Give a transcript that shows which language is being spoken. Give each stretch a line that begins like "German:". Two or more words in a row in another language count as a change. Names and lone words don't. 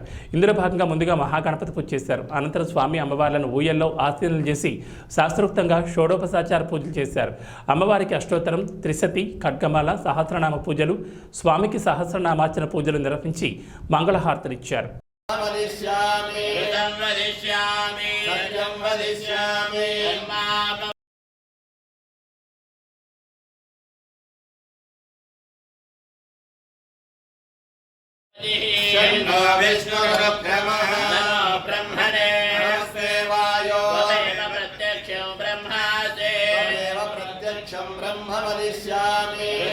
Telugu: ఇందులో భాగంగా ముందుగా మహాగణపతి పూజ చేశారు. అనంతరం స్వామి అమ్మవార్లను ఊయల్లో ఆశీర్వదనం చేసి శాస్త్రోక్తంగా షోడోపచార పూజలు చేశారు. అమ్మవారికి అష్టోత్తరం, త్రిశతి, ఖడ్గమాల, సహస్రనామ పూజలు, స్వామికి సహస్రనామార్చన పూజలు నిర్వహించి మంగళహారతులిచ్చారు.
Sanskrit: शन्नो विष्णुरुक्रमः ब्रह्मणे नमस्ते वायो प्रत्यक्षं ब्रह्मासे प्रत्यक्षं ब्रह्म वदिष्यामि